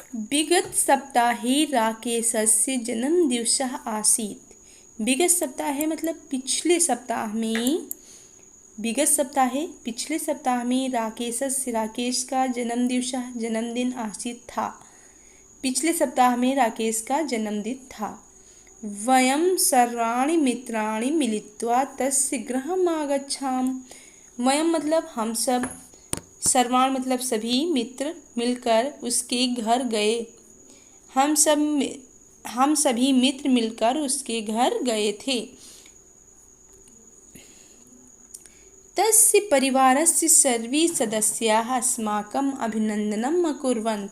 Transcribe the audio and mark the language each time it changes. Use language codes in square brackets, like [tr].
[sa] विगत सप्ताहे राकेशस्य जन्मदिवसः आसीत्। [hi] विगत सप्ताह मतलब पिछले सप्ताह में, विगत सप्ताह पिछले सप्ताह में राकेश का जन्मदिन आसीत् था। पिछले सप्ताह में राकेश का जन्मदिन था। [sa] वयं सर्वाणि मित्राणि मिलित्वा तस्य गृहम् आगच्छाम। [hi] वयं मतलब हम सब, सर्वाण मतलब सभी, मित्र मिलकर उसके घर गए। हम सभी मित्र मिलकर उसके घर गए थे। [sa] तस्य परिवारस्य सर्वे सदस्याः अस्माकम् अभिनंदनम् अकुर्वन्।